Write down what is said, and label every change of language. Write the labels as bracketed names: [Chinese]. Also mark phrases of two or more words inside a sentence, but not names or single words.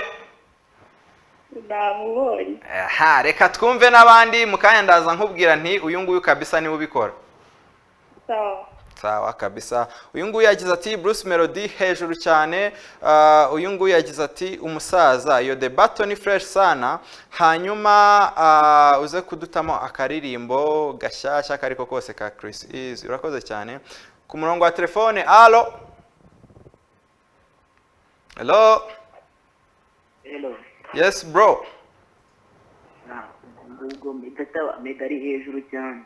[Kinyarwanda] Ndamubonye. Reka twumve n'abandi mukanya ndaza nkubwira nti uyu nguyu kabisa niwe ubikora. Sawa. Sawa kabisa. Uyu nguyu yagize ati Bruce Melody hejuru cyane. Uyu nguyu yagize ati umusaza iyo [English] the battle [Swahili] ni fresh sana. [Kinyarwanda] Hanyuma uze kudutamo akaririmbo gashyashya kariko kose ka Chris Easy. Urakoze cyane. Ku murongo wa telefone. Allo. Hello. Hello. [English] Yes bro. [Kinyarwanda] Ubwo Meddy ari hejuru cyane.